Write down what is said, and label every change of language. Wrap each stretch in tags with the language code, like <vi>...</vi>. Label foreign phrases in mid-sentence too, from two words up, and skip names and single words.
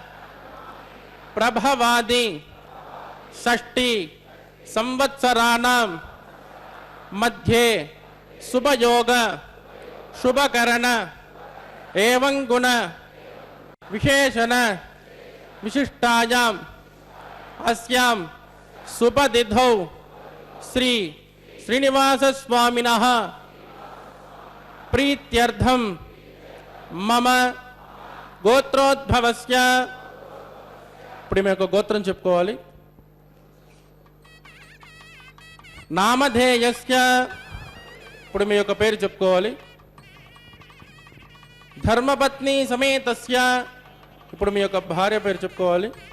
<sa>प्रभवादि षष्टि संवत्सराणां मध्ये शुभयोग शुभकरण एवं गुण विशेषण विशिष्टायां अस्यां शुभतिथौ श्री श्रीनिवास स्वामिनः प्रीत्यर्थं मम गोत्रोद्भवस्य</sa> <te>ఇప్పుడు మీ యొక్క గోత్రం చెప్పుకోవాలి. నామధేయస్య ఇప్పుడు మీ యొక్క పేరు చెప్పుకోవాలి.</te> <sa>ధర్మపత్ని సమేతస్య</sa> <te>ఇప్పుడు మీ యొక్క భార్య పేరు చెప్పుకోవాలి.</te>